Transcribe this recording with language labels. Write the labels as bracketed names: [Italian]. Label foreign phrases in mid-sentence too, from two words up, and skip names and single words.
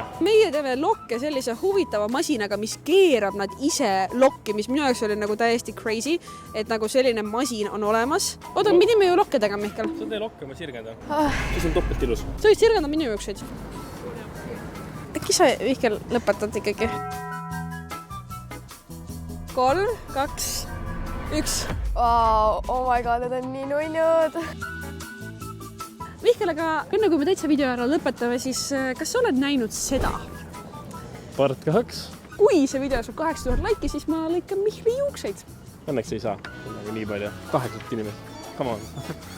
[Estonian] Meie teeme lokke sellise huvitava masinaga, mis keerab nad ise lokki, mis minu jaoks oli nagu täiesti crazy, et nagu selline masin on olemas. Oota, me pidime ju lokke tegema, Mihkel. Sa tee lokke, ma sirgendan. Siis on topelt ilus. Sa võid sirgenda minu juukseid. Äkki sa, Mihkel, lõpetad ikkagi? 3, 2, 1. [English] Wow, oh my god, [Estonian] need on nii nunnud. Mihkel, aga enne kui me täitsa video ära lõpetame, siis kas sa oled näinud seda? Part 2. Kui see video saab 8000 laiki, siis ma lõikan Mihkli juukseid. Õnneks ei saa. Nii palju. 8 inimest.